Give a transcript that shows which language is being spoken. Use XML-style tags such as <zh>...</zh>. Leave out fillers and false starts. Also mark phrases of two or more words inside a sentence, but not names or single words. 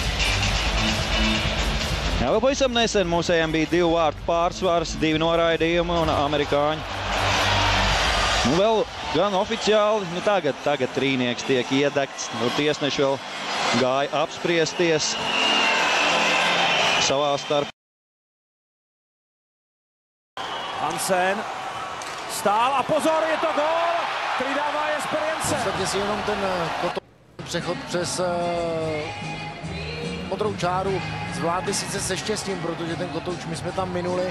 <lv>Jā, vēl pavisam nesen mūsējiem bija 2 vārtu pārsvars, 2 noraidījumi un amerikāņi. Nu vēl gan oficiāli, nu tagad trīnieks tiek iedegts. Nu, tiesneši vēl gāja apspriesties savā starpā.</lv> <cs>Hansen stál a pozor, je to gól, který dává Experience. V podstatě si jenom ten přechod přes modrou čáru zvládli sice se štěstím, protože ten kotouč my jsme tam minuli.</cs>